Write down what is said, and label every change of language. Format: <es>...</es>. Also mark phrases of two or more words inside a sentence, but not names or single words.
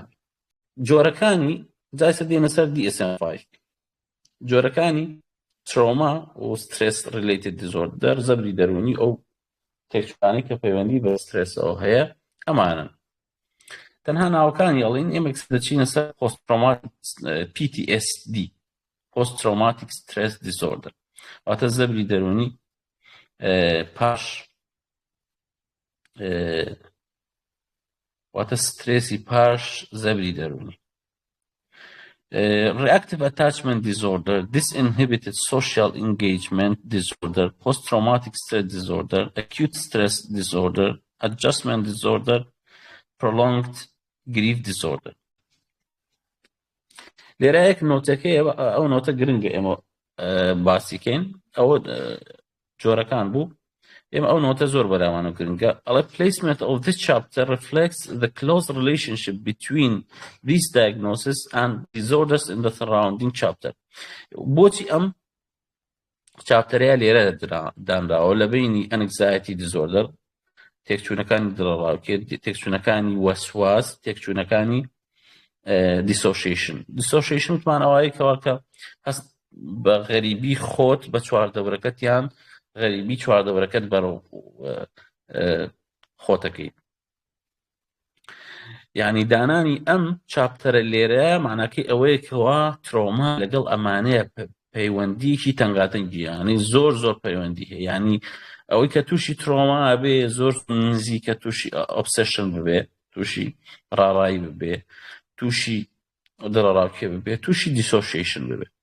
<ckb>جۆرەکانی جایسە دێنە سەر DSM-5 جۆرەکانی ترۆما و</ckb> <en>stress related disorder</en> <ckb>زەبری دەرونی ئەو تێکچوانەی کە پەیوەندی بە سترێسەوە هەیە ئەمانن تەنها ناوەکانی ئەڵین ئێمە دەچینە سەر</ckb> <en>post traumatic PTSD post traumatic stress disorder</en> <ckb>واتە زەبری دەرونی پاش واتە سترێسی پاش زەبری دەرونی</ckb> <en>reactive attachment disorder, disinhibited social engagement disorder, post-traumatic stress disorder, acute stress disorder, adjustment disorder, prolonged grief disorder.</en> <ckb>لێرەیەک نۆتەکەی ئەو نۆتە گرنگە ئێمە باسیکەین ئەوە جۆرەکان بوو ئێمە ئەو نۆتە زۆر بەراوانە گرنگە ئەڵێ</ckb> <en>placement of this chapter reflects the close relationship between these diagnoses and disorders in the surrounding chapter</en> <ckb>بۆچی ئەم چاپتەرەیە لێرە دانراوە لە بینی</ckb> <en>anxiety disorder</en> <ckb>تێکچوونەکانی دڵڕاوکێ تێکچوونەکانی وەسواس تێکچوونەکانی dissociation وتمان ئەوەیە کەواکە هەست بە غەریبی خۆت بە چواردەورەکەت یان غەریبی چواردەورەکەت بەرەو خۆتەکەی یعنی دانانی ئەم چاپتەرە لێرە معناکەی ئەوەیە کەوا ترۆما لەگەڵ ئەمانەیە پەیوەندیکی تەنگاتەنگی یعنی زۆر پەیوەندی هەیە یعنی ئەوەی کە تووشی ترۆما بێ زۆر نزیکە تووشی ئۆبسێشن ببێ تووشی ڕاڕایی ببێ تووشی دڵڕاوکێ ببێ تووشی دیسۆشیشن ببێ</ckb>